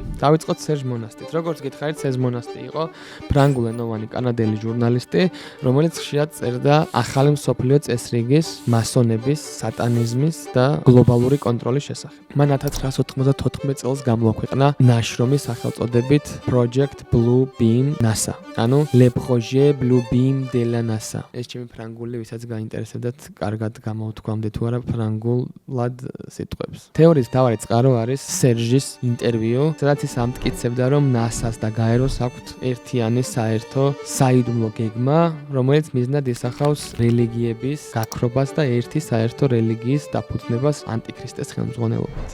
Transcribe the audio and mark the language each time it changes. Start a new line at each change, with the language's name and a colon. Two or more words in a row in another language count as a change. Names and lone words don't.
Georgian: დავიწყოთ სერჟ მონასტით. როგორც გითხარით, სერჟ მონასტი იყო ფრანგულენოვანი კანადელი ჟურნალისტი, რომელიც ხშირად წერდა ახალი მსოფლიო წესრიგის, მასონების, სატანიზმის და გლობალური კონტროლის შესახებ. მან 1994 წელს გამოაქვეყნა ნაშრომი სახელწოდებით Project Blue Beam NASA, ანუ Le Projet Blue Beam de la NASA. ეს ჩემი ფრანგული, ვისაც გაინტერესებდათ, კარგად გამოვთქვამდეთ თუ არა ფრანგულად სიტყვებს. თეორიის მთავარი წყარო არის სერჟის ინტერვიუ, სადაც ის ამტკიცებდა, რომ NASA-ს და გაეროს აქვთ ერთიანი საერთო საიდუმლო გეგმა, რომელიც მიზნად ისახავს რელიგიების გაქრობას და ერთი საერთო რელიგიის დაფუძნებას ანტიქრისტეს ხელმძღვანელობით.